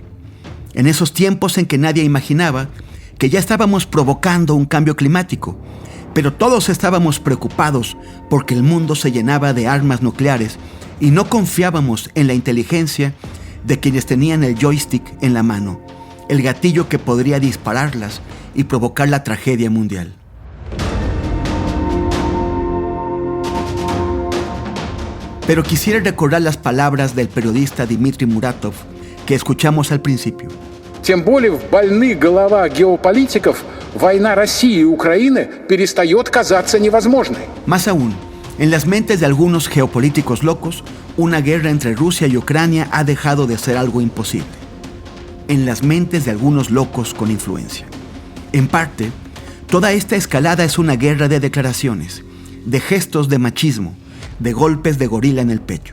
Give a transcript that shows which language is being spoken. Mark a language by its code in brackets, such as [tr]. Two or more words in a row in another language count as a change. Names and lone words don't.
[es] En esos tiempos en que nadie imaginaba que ya estábamos provocando un cambio climático, pero todos estábamos preocupados porque el mundo se llenaba de armas nucleares y no confiábamos en la inteligencia de quienes tenían el joystick en la mano, el gatillo que podría dispararlas y provocar la tragedia mundial. Pero quisiera recordar las palabras del periodista Dmitry Muratov que escuchamos al principio. [ru] Тем более в больных головах геополитиков война России и Украины перестает казаться невозможной. [es] Más aún, en las mentes de algunos geopolíticos locos, una guerra entre Rusia y Ucrania ha dejado de ser algo imposible. En las mentes de algunos locos con influencia. En parte, toda esta escalada es una guerra de declaraciones, de gestos de machismo, de golpes de gorila en el pecho.